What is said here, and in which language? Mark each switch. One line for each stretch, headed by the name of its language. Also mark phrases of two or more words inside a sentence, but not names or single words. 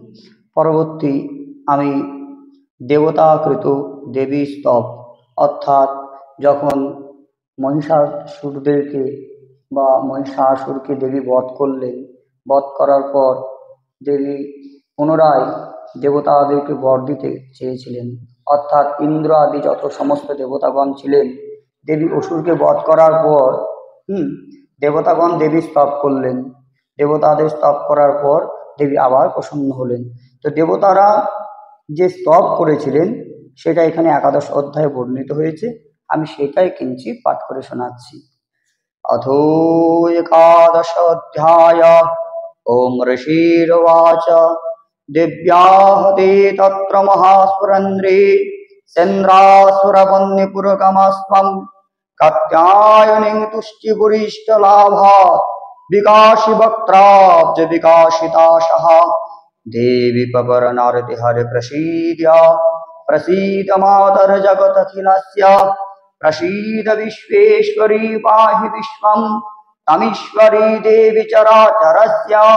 Bangla: পরবর্তী আমি দেবতাকৃত দেবী স্তব, অর্থাৎ যখন মহিষাসুরদেরকে বা মহিষাসুরকে দেবী বধ করলেন, বধ করার পর দেবী পুনরায় দেবতাদেরকে বর দিতে চেয়েছিলেন, অর্থাৎ ইন্দ্র আদি যত সমস্ত দেবতাগণ ছিলেন, দেবী অসুরকে বধ করার পর দেবতাগণ দেবী স্তব করলেন। দেবতাদের স্তব করার পর দেবী আবার প্রসন্ন হলেন। তো দেবতারা যে স্তব করেছিলেন সেটা এখানে 11 অধ্যায়ে বর্ণিত হয়েছে, আমি সেটাই কিঞ্চিৎ পাঠ করে শোনাচ্ছি।
Sanskrit: अथो 11 अध्याय। ओम ऋषिर्वाच दिव्याः ते तत्र महास्फुरन्ध्रे चन्द्रासुरवह्निपुरगमस्त्वं कात्यायनीं तुष्टिपुरीष्टलाभात् विकासि वक्त्राब्ज विकासिताशः देवी पवरनारतिहरे प्रसीद मातर जगदखिलस्य प्रसीद विश्वेश्वरी पाहि विश्वं तमीश्वरी देवी चराचरस्य